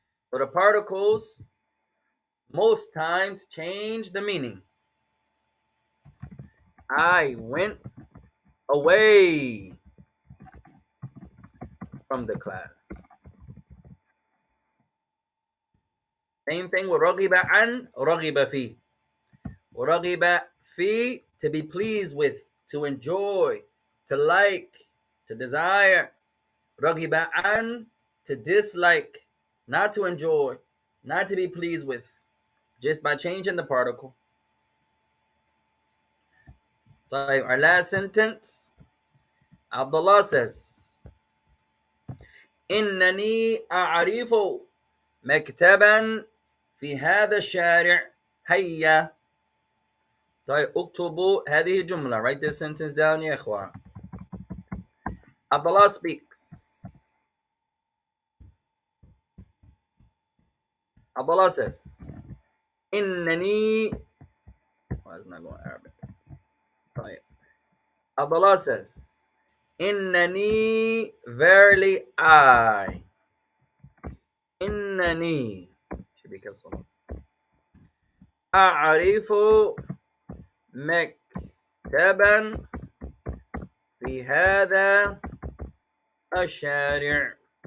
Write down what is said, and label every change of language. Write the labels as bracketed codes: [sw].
[en] So the particles most times change the meaning. I went away from the class. Same thing with [ar] رغب عن رغب فيه. ورغب فيه, [en] to be pleased with, to enjoy, to like, to desire. رغب عن, to dislike, not to enjoy, not to be pleased with, just by changing the particle. [ar] طيب, [en] our last sentence, Abdullah says, [ar] إنني أعرف مكتبا في هذا الشارع. هيا. طيب اكتبوا هذه الجملة. [en] Write this sentence down [ar] يا إخوة. [en] Abdullah speaks. Abdullah says, إنني. Why is it not going Arabic? [ar] طيب. [en] Abdullah says, إنني, verily I. إنني. Should be careful. [ar] أعرف مكتبا في هذا الشارع.